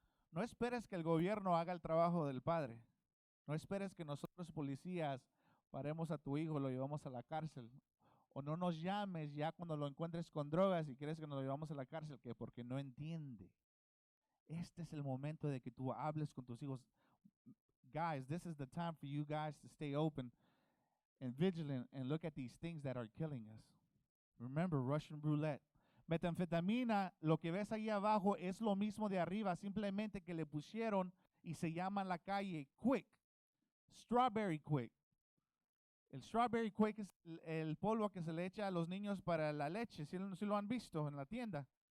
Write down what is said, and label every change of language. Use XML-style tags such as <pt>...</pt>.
<es>No esperes que el gobierno haga el trabajo del padre. No esperes que nosotros policías paremos a tu hijo, lo llevamos a la cárcel. O no nos llames ya cuando lo encuentres con drogas y quieres que nos lo llevamos a la cárcel, que porque no entiende. Este es el momento de que tú hables con tus hijos.</es> <en>Guys, this is the time for you guys to stay open and vigilant and look at these things that are killing us. Remember, Russian roulette.</en> <es>Metanfetamina, lo que ves ahí abajo es lo mismo de arriba, simplemente que le pusieron y se llama en la calle Quick, Strawberry Quick. El Strawberry Quick es el polvo que se le echa a los niños para la leche, si lo han visto en la tienda.</es>